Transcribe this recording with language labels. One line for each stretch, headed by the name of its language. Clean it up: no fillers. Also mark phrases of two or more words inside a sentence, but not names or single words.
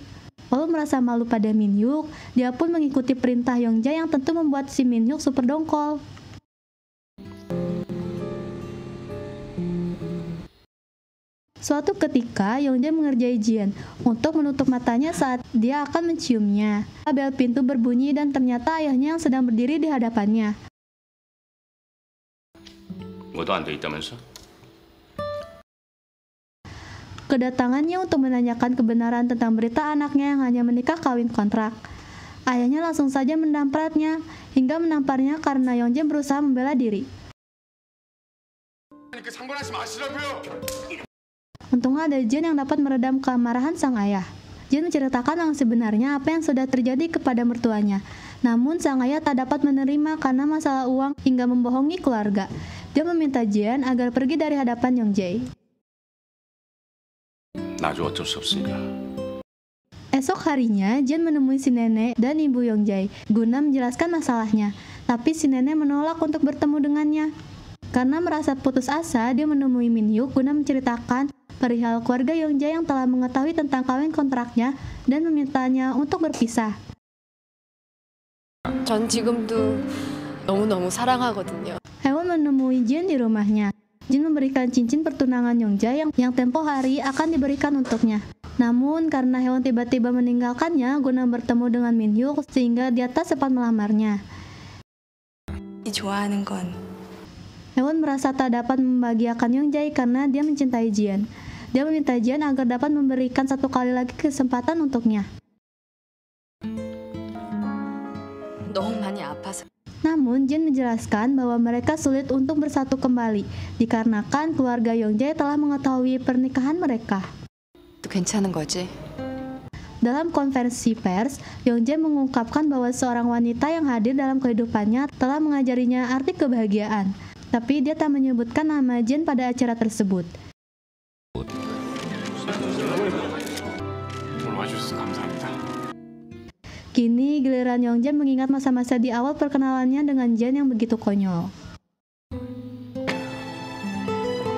Indonesian: Walau merasa malu pada Minhyuk, dia pun mengikuti perintah Yongjae yang tentu membuat si Minhyuk super dongkol. Suatu ketika, Yongjae mengerjai Jian untuk menutup matanya saat dia akan menciumnya. Bel pintu berbunyi dan ternyata ayahnya yang sedang berdiri di hadapannya.
Korean: 뭐도 안 돼 있다면서?
Indonesian: Kedatangannya untuk menanyakan kebenaran tentang berita anaknya yang hanya menikah kawin kontrak. Ayahnya langsung saja mendampratnya hingga menamparnya karena Yongjae berusaha membela diri.
Korean: 상관하지 마시라고요.
Indonesian: Untungnya ada Jian yang dapat meredam kemarahan sang ayah. Jian menceritakan yang sebenarnya apa yang sudah terjadi kepada mertuanya. Namun sang ayah tak dapat menerima karena masalah uang hingga membohongi keluarga. Dia meminta Jian agar pergi dari hadapan Yongjae.
Korean: 나도 어쩔 수 없으니까.
Indonesian: Esok harinya, Jian menemui si nenek dan ibu Yongjae guna menjelaskan masalahnya. Tapi si nenek menolak untuk bertemu dengannya. Karena merasa putus asa, dia menemui Minhyuk guna menceritakan perihal keluarga Yongjae yang telah mengetahui tentang kawin kontraknya dan memintanya untuk berpisah.
Korean: 전 지금도 너무너무 사랑하거든요.
Indonesian: Hewon menemui Jian di rumahnya. Jian memberikan cincin pertunangan Yongjae yang tempo hari akan diberikan untuknya. Namun karena Hewon tiba-tiba meninggalkannya guna bertemu dengan Minhyuk sehingga dia tak sempat melamarnya.
Korean: 좋아하는 건
Indonesian: Hewon merasa tak dapat membahagiakan Yongjae karena dia mencintai Jian. Dia meminta Jian agar dapat memberikan satu kali lagi kesempatan untuknya.
Korean: 너무 많이 아파서.
Indonesian: Namun, Jian menjelaskan bahwa mereka sulit untuk bersatu kembali, dikarenakan keluarga Yongjae telah mengetahui pernikahan mereka.
Korean: 또 괜찮은 거지?
Indonesian: Dalam konferensi pers, Yongjae mengungkapkan bahwa seorang wanita yang hadir dalam kehidupannya telah mengajarinya arti kebahagiaan. Tapi dia tak menyebutkan nama Jian pada acara tersebut.
Korean: 오늘 와주셔서 감사합니다.
Indonesian: Kini giliran Yongjae mengingat masa-masa di awal perkenalannya dengan Jian yang begitu konyol.